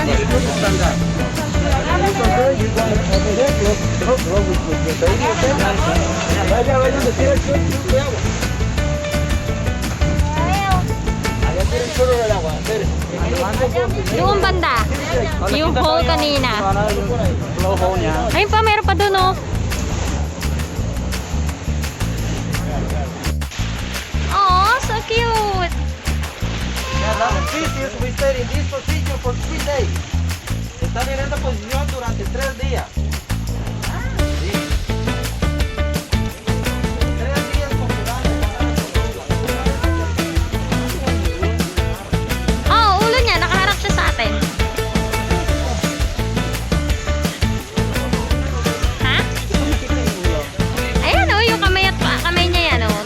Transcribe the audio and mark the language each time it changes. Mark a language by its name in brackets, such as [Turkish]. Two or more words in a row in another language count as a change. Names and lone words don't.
[Filipino] Doon banda. Yung hole kanina. Ayun pa, meron pa doon oh. [English] Oh, so cute. We stayed in this position for 3 days. [Spanish] Están en esta posición durante 3 días. Sí. 3 días [Filipino] Oh, ulo niya. Nakaharap siya sa atin. Ha? Ayan oh, yung kamay, kamay niya yan oh.